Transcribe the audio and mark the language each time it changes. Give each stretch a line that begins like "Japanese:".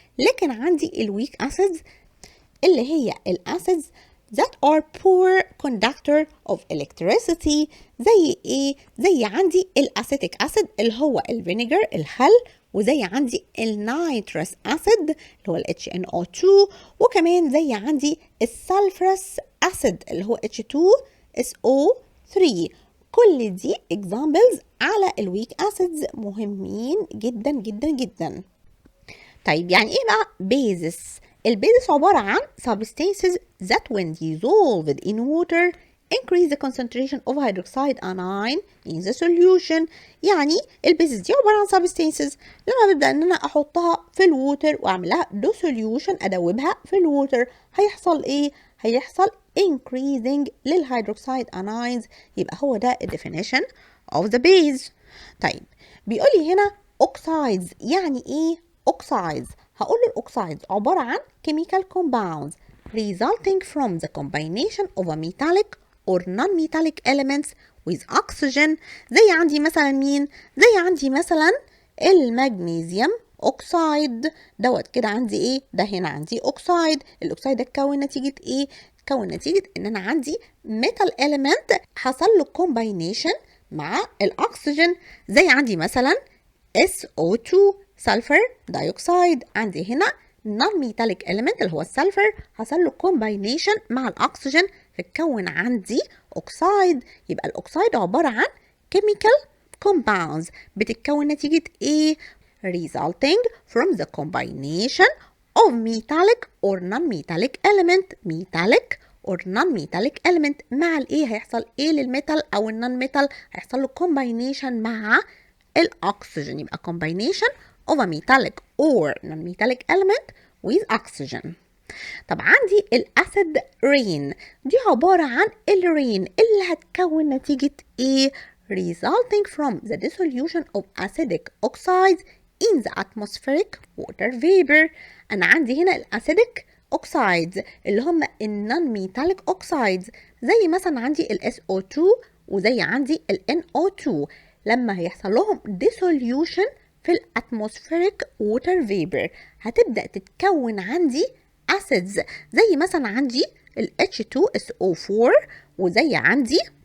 Arabic: لكن عندي الويك acids اللي هي الاسيدز
English: that are poor conductor of electricity،
Arabic: زي ايه؟ زي عندي الاسيتيك اسيد اللي هو الفينيجر الخل، وزي عندي النيترس اسيد اللي هو ال HNO2، وكمان زي عندي السلفرس اسيد اللي هو H2SO3. كل دي examples على الويك acids مهمين جدا جدا جدا. طيب يعني ايه بقى
English: bases؟
Arabic: البيزس عبارة عن
English: substances that when dissolved in water increase the concentration of hydroxide anion in the solution.
Arabic: يعني البيزس دي عبارة عن substances لما ببدأ ان انا احطها في الووتر واعملها dissolution، ادوبها في الووتر، هيحصل ايه؟ هيحصل increasing للهيدروكسيد anions، يبقى هو ده
English: definition of the base.
Arabic: طيب بيقولي هنا
English: oxides، يعني ايه oxides؟
Arabic: هقول الأوكسايدز عبارة عن
English: chemical compounds resulting from the combination of a metallic or non-metallic elements with oxygen،
Arabic: زي عندي مثلا مين؟ زي عندي مثلا المغنيسيوم اوكسايد دوت كده، عندي ايه؟ ده هنا عندي اوكسايد، الاوكسايد ده اتكون نتيجة ايه؟ اتكون نتيجة ان انا عندي
English: metal element
Arabic: حصل له combination مع الاكسجين، زي عندي مثلا SO2 سلفر دايوكسيد، عندي هنا
English: non metallic element
Arabic: اللي هو السلفر حصل له combination مع الاكسجين فتكون عندي اوكسايد. يبقى الاوكسايد عبارة عن
English: chemical compounds
Arabic: بتتكون نتيجة ايه؟
English: resulting from the combination of metallic or non-metallic element، metallic or non-metallic element
Arabic: مع الايه؟ هيحصل ايه للميتال او النون ميتال؟ هيحصل له combination مع الاكسجين،
English: يبقى combination of a metallic or non-metallic element with oxygen.
Arabic: طب عندي الاسيد رين، دي عبارة عن الرين اللي هتكون نتيجة ايه؟
English: resulting from the dissolution of acidic oxides in the atmospheric water vapor.
Arabic: انا عندي هنا الاسيديك oxides اللي هم النون ميتاليك oxides، زي مثلا عندي ال SO2 وزي عندي ال NO2، لما هيحصل لهم dissolution في الاتموسفيريك ووتر فيبر هتبدأ تتكون عندي acids، زي مثلا عندي ال H2SO4 وزي عندي